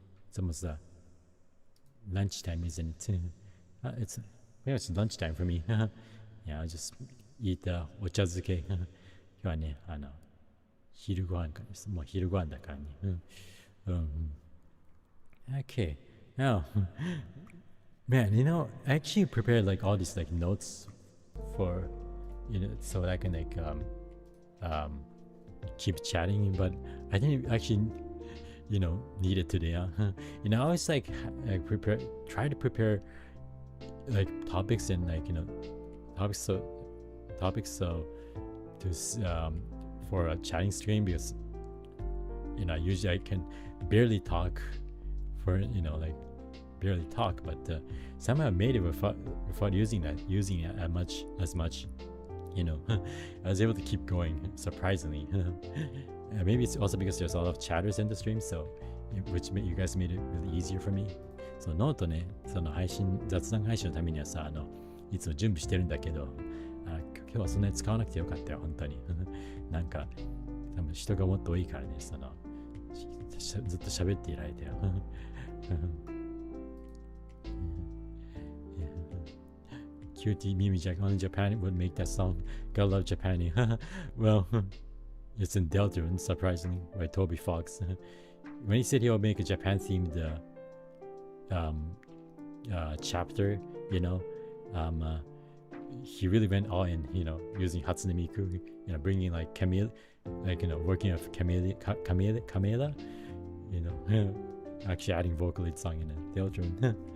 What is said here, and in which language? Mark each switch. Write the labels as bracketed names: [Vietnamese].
[English] It's almost lunchtime, isn't it? It's lunchtime for me. Yeah, I'll just eat ochazuke. [Japanese] 今日はね、昼ご飯からです。もう昼ご飯だからね。Okay. [English] Now, man, you know, I actually prepared like all these like notes for, you know, so that I can like keep chatting, but I didn't actually, you know, need it today. You know, I always like try to prepare like topics and like, you know, topics so to for a chatting stream, because, you know, usually I can barely talk for, you know, like barely talk, but somehow I made it without using it as much, you know. I was able to keep going, surprisingly. Maybe it's also because there's a lot of chatters in the stream, so which you guys made it really easier for me. [Japanese] そのノートね、その雑談配信のためにはさ、いつも準備してるんだけど、今日はそんなに使わなくてよかったよ、本当に。なんか多分人がもっと多いからね、ずっと喋っていられたよ。 [English] Cutie Mimi Jack on Japan would make that song. Gotta love Japan. Well, it's in Deltarune, surprisingly, by Toby Fox. When he said he'll make a Japan-themed chapter, you know, he really went all in, you know, using Hatsune Miku, you know, bringing like Camille, like, you know, working with Camila, you know, actually adding vocaloid song in it. Deltarune.